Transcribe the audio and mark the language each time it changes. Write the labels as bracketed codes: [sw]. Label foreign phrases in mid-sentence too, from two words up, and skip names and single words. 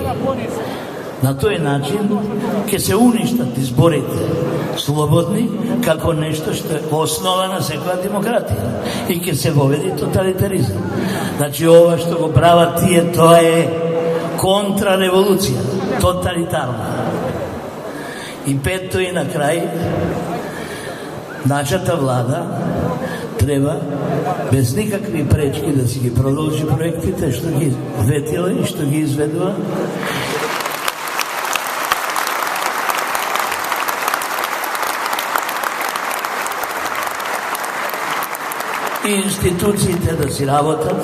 [mk] На тој начин ќе се уништат изборите слободни како нешто што е основа на секоја демократија и ќе се воведи тоталитаризам. Значи ова што го прават тие, тоа е контрареволуција, тоталитарна. И петто и на крај, нашата влада [sr] treba bez nikakvih prečki da si [mk] ги продолжи проектите што ги ветила и што ги изведува. И институциите да си работат.